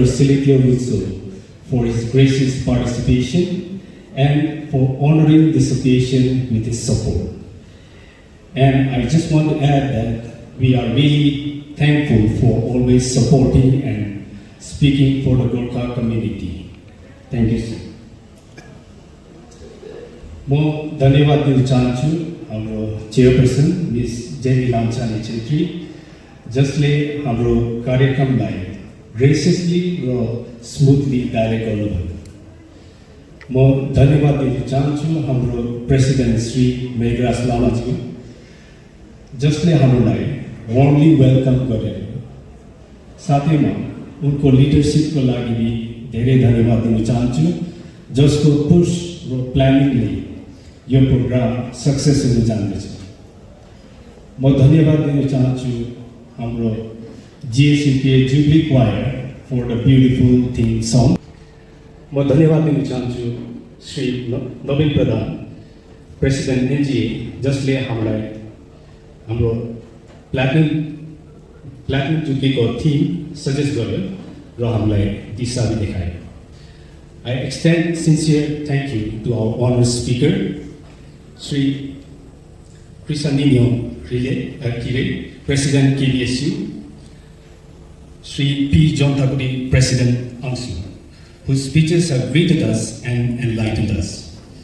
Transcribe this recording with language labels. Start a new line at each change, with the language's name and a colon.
English: Tseilhoutuo Rhutso, for his gracious participation and for honoring this occasion with his support. And I just want to add that we are really thankful for always supporting and speaking for the Gorkha community. Thank you, sir.
Nepali: म धन्यवाद दिन चाहन्छु हाम्रो chairperson miss jenny Lamichhane Chhetri, जसले हाम्रो कार्यक्रमलाई ग्रेसियसली र smoothly direct गर्नुभयो. म धन्यवाद दिन चाहन्छु हाम्रो प्रेसिडेन्ट श्री मेघराज लामाजी, जसले हामीलाई वार्मली वेलकम गरेर साथैमा उनको लिडरसिपको लागि पनि धेरै धन्यवाद दिन चाहन्छु, जसको पुश र प्लानिङले यो प्रोग्राम सक्सेस हुन जाँदैछ. म धन्यवाद दिन चाहन्छु हाम्रो
English: GSUK Jubilee Choir for the beautiful theme song.
Nepali: म धन्यवाद दिन चाहन्छु श्री नवीन प्रधान, प्रेसिडेन्ट एनजिए, जसले हामीलाई हाम्रो प्लाटिनम जुबली को थीम सजेस्ट गर्यो र हामीलाई दिशा भी देखायो.
English: I extend sincere thank you to our honored speaker, Sri Crisanino Kire, President KBSU, Sri P. John Thakudi, President AMSU, whose speeches have greeted us and enlightened us.